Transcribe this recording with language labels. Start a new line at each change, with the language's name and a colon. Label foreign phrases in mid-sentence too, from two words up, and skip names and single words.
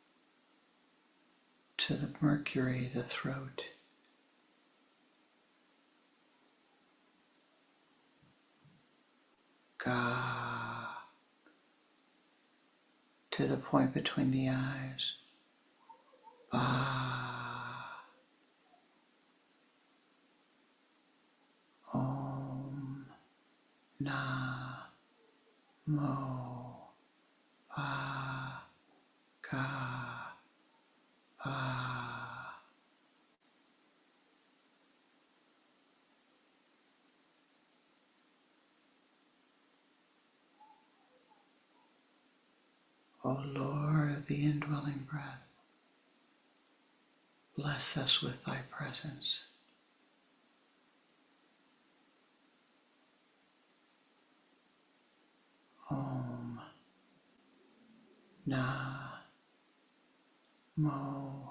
English: To the Mercury, the throat.
Sanskrit: Ga.
English: To the point between the eyes.
Sanskrit: Ba. Om. Na. Mo. Ba. Ga. Ba.
English: O Lord of the indwelling breath, bless us with thy presence.
Sanskrit: Om. Na. Mo.